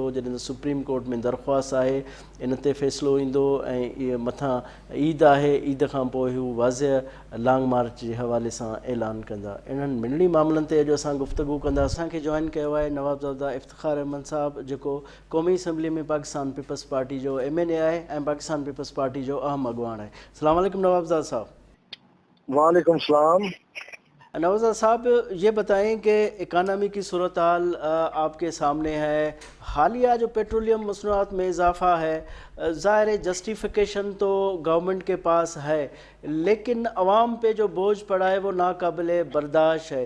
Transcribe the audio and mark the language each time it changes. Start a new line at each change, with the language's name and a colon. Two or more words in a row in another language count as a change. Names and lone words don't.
Sindhi: जॾहिं त सुप्रीम कोर्ट में दरख़्वास्त आहे, इन ते फ़ैसिलो ईंदो ऐं इहे मथां ईद आहे, ईद खां पोइ हू वाज़िह
English: long march
Sindhi: जे हवाले सां ऐलान कंदा। इन्हनि ॿिन्हिनि मामलनि ते अॼु असां गुफ़्तगू कंदा। असांखे जॉइन कयो आहे नवाबज़ादा इफ़्तिख़ार अहमद साहब, जेको क़ौमी असम्बली में पाकिस्तान पीपल्स पार्टी जो MNA आहे ऐं पाकिस्तान पीपल्स पार्टी जो अहम अॻुवान आहे।
Arabic: السلام علیکم
Sindhi: नवाबज़ादा साहब।
Arabic: وعلیکم السلام.
Urdu: نوازا صاحب, یہ بتائیں کہ اکانومی کی صورت حال آپ کے سامنے ہے. حالیہ جو پیٹرولیم مصنوعات میں اضافہ ہے، ظاہر جسٹیفیکیشن تو گورنمنٹ کے پاس ہے، لیکن عوام پہ جو بوجھ پڑا ہے وہ ناقابل برداشت ہے.